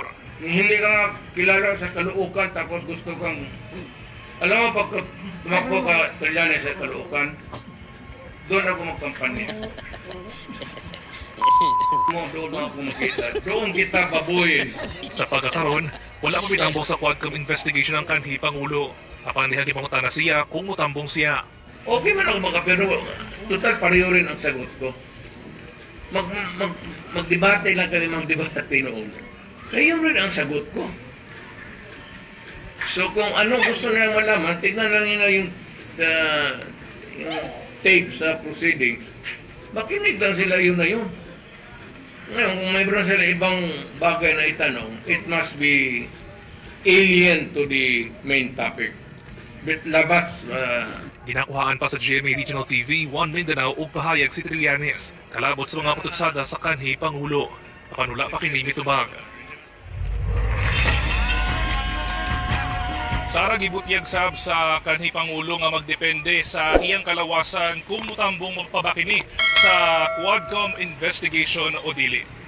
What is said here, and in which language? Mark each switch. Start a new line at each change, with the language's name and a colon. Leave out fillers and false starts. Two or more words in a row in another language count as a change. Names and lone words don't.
Filipino: Hindi ka nga kilala sa Caloocan tapos gusto kang... Alam mo, pag tumakbo ka Trillanes sa Caloocan, doon ako magkampanya. Doon ako makita. Doon kita babuyin.
Cebuano: Sa pagkakaroon, wala ko bitambong sa Quadcom investigation ng kanhi Pangulo. Apan diha gipangutana siya kung mutambong siya.
Filipino: Okay man ako pero total pareho rin ang sagot ko. Magdebate lang kami magdebate noon. Kayo rin ang sagot ko. So kung ano gusto nilang malaman, tignan lang nila yung tape sa proceedings. Makinig lang sila yun na yun. Ngayon, kung mayroon sila ibang bagay na itanong,
English: it must be alien to the main topic.
Filipino: Labas.
Cebuano: Ginakuhaan pa sa GMA Regional TV, 1 Mindanao ug pahayag si Trillanes. Kalabot sa mga patutsada sa kanhi Pangulo. Apan wala pa kini mitubag. Sara gibutyag sab sa kanhi Pangulo nga magdepende sa iyang kalawasan kung mutambong magpabakini sa Quadcom investigation o dili.